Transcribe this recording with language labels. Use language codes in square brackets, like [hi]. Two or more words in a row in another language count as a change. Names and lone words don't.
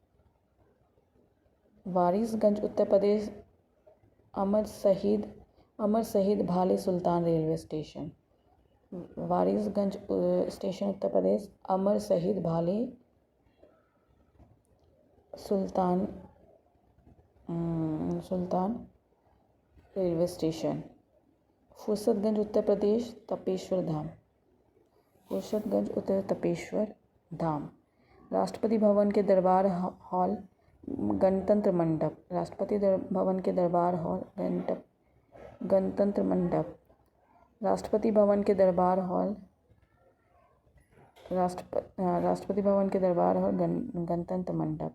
[hi] वारिसगंज उत्तर प्रदेश, अमर शहीद भाले सुल्तान रेलवे स्टेशन, वारिसगंज स्टेशन उत्तर प्रदेश, अमर शहीद भाले सुल्तान रेलवे स्टेशन। फुर्सतगंज उत्तर प्रदेश, तपेश्वर धाम, फुर्सतगंज उत्तर तपेश्वर धाम। राष्ट्रपति भवन के दरबार हॉल, गणतंत्र मंडप, राष्ट्रपति भवन के दरबार हॉल, गणतंत्र मंडप। राष्ट्रपति भवन के दरबार हॉल, राष्ट्रपति भवन के दरबार हॉल, गणतंत्र मंडप।